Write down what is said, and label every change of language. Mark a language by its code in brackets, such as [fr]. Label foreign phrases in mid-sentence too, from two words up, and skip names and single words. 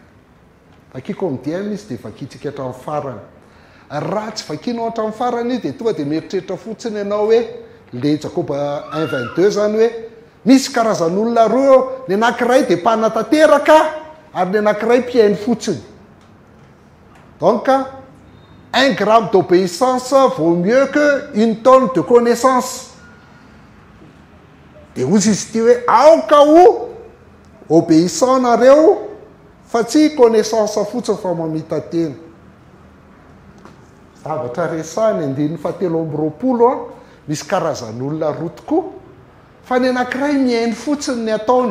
[mg] Vakiko MDM izy dia vakitsika hatramin'ny farany. Raha tsy vakinao hatramin'ny farany izy dia tonga dia mieritreritra fotsiny ianao hoe le Jakoba 1:22 zany hoe misy karazan'olona roa eo, ny anankiray dia mpanatanteraka ary ny anankiray mpihainy fotsiny. [fr] Donc 1 gramme d'obéissance vaut mieux que 1 tonne de connaissance. [mg] Dia ozy izy ty hoe aoka ho obéissant nareo fa tsy connaissance fotsiny fa mamita teny. Zavatra resahany andiny fahatelo amby roapolo misy karazan'olona roa tokoa fa ny anankiray mihainy fotsiny ny ataony.